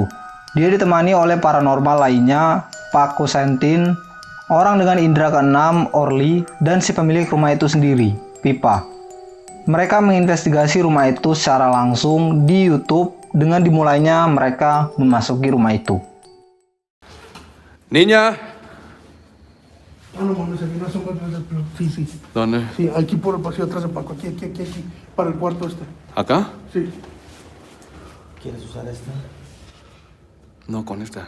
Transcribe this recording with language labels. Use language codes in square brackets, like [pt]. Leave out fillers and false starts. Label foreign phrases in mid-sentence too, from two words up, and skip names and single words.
[id] Dia ditemani oleh paranormal lainnya, Pak Kusentin, orang dengan indera keenam, Orly, dan si pemilik rumah itu sendiri, Pipa. Mereka menginvestigasi rumah itu secara langsung di YouTube dengan dimulainya mereka memasuki rumah itu. [es] Niña. Ah, no mames, aquí no son cuatro de pero sí. ¿Dónde? Sí, aquí por el pasillo atrás de Paco, aquí, para el cuarto este. ¿Acá? Sí. ¿Quieres usar esta? No, con esta.